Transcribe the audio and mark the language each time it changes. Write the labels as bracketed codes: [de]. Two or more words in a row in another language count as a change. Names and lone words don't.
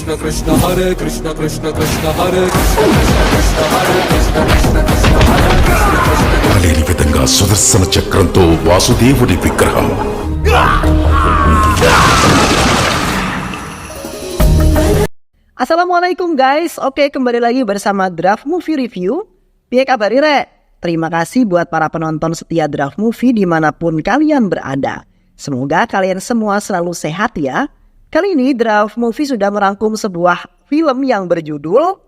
[sa] Krishna Hare Krishna Krishna Krishna Hare Krishna Krishna Krishna Hare Krishna Krishna Krishna Hare Krishna Krishna [te] అలేని విధంగా సుదర్శన చక్రంతో వాసుదేవుడి విగ్రహం. [id] Assalamualaikum guys, oke kembali lagi bersama Draft Movie Review. [jv] Piye kabar Rek? [id] Terima kasih buat para penonton setia Draft Movie dimanapun kalian berada. Semoga kalian semua selalu sehat ya. Kali ini Draft Movie sudah merangkum sebuah film yang berjudul